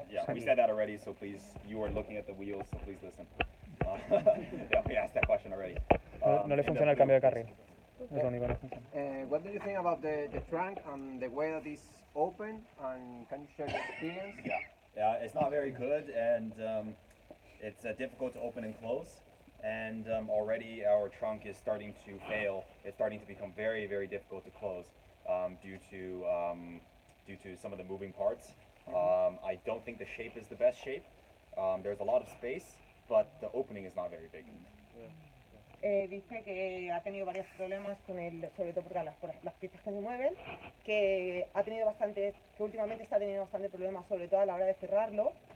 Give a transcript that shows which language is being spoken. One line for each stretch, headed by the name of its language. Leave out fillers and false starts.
English: Yeah, we said that already, so please, you are looking at the wheels, so please listen. Yeah, we asked that question already.
Spanish: No le funciona el cambio de carril. Es lo único que no funciona.
English: What do you think about the trunk and the way that it's open? And can you share your experience? Yeah, it's not very good, and it's difficult to open and close. And already our trunk is starting to fail. It's starting to become very, very difficult to close due to some of the moving parts. I don't think the shape is the best shape. There's a lot of space, but the opening is not very big.
Spanish: Dice que ha tenido varios problemas con sobre todo por las piezas que se mueven, que últimamente está teniendo bastante problemas, sobre todo a la hora de cerrarlo.